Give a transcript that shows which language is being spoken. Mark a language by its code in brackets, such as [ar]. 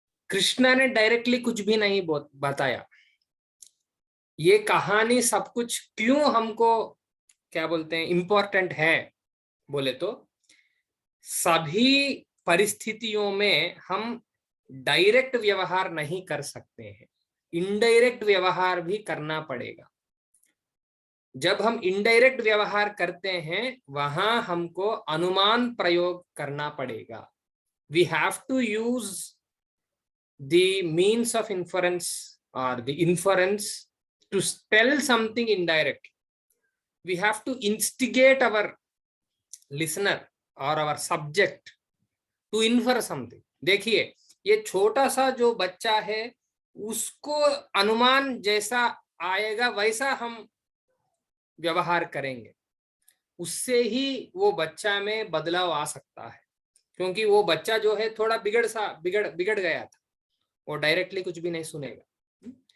[hi] कृष्णा ने डायरेक्टली कुछ भी नहीं बताया। ये कहानी सब कुछ क्यों हमको क्या बोलते हैं इम्पोर्टेंट है बोले तो, सभी परिस्थितियों में हम डायरेक्ट व्यवहार नहीं कर सकते हैं, इनडायरेक्ट व्यवहार भी करना पड़ेगा। जब हम इनडायरेक्ट व्यवहार करते हैं वहां हमको अनुमान प्रयोग करना पड़ेगा। [en] We have to use the means of inference or the inference to tell something indirect. We have to instigate our listener or our subject to infer something. [hi] देखिए, ये छोटा सा जो बच्चा है उसको अनुमान जैसा आएगा वैसा हम व्यवहार करेंगे, उससे ही वो बच्चा में बदलाव आ सकता है। क्योंकि वो बच्चा जो है थोड़ा बिगड़ गया था, वो डायरेक्टली कुछ भी नहीं सुनेगा।